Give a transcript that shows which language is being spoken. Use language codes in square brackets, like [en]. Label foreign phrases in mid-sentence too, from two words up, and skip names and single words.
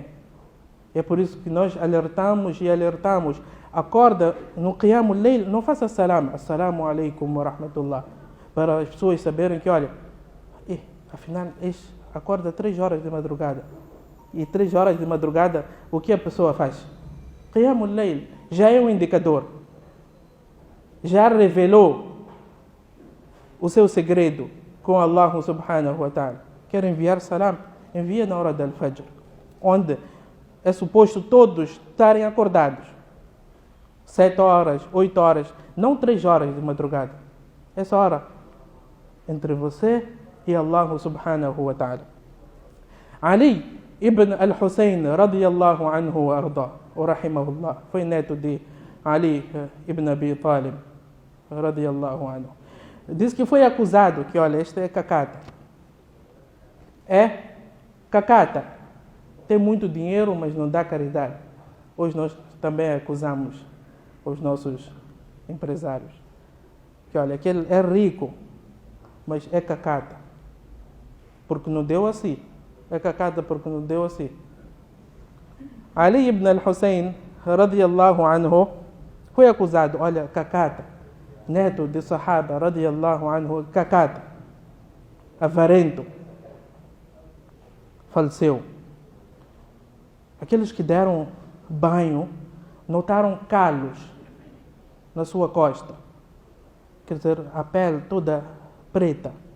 [pt] É por isso que nós alertamos. Acorda no [ar] قيام الليل, [pt] não faça salam, [ar] السلام عليكم ورحمة الله, [pt] para as pessoas saberem que, olha, afinal, acorda 3 horas de madrugada. E 3 horas de madrugada, o que a pessoa faz? [ar] قيام الليل [pt] já é um indicador. Já revelou o seu segredo com Allah [ar] سبحانه وتعالى. [pt] Quer enviar salam? Envia na hora do Fajr, onde é suposto todos estarem acordados. 7 horas, 8 horas, não 3 horas de madrugada. Essa hora entre você e Allah [ar] سبحانه وتعالى. علي بن الحسين رضي الله عنه وأرضاه ورحمه الله, [pt] foi neto de Ali ibn Abi Talib [ar] رضي الله عنه. [pt] Diz que foi acusado que, olha, esta é cacata. É cacata. Tem muito dinheiro, mas não dá caridade. Hoje nós também acusamos os nossos empresários. Que, olha, aquele é rico, mas é cacata. Porque não deu assim. É cacata porque não deu assim. Ali ibn al-Hussein [ar] رضي الله عنه [pt] foi acusado, olha, cacata. Neto de [ar] صحابة رضي الله عنه, [pt] cacata. Avarento. Faleceu. Aqueles que deram banho notaram calos na sua costa. Quer dizer, a pele toda preta.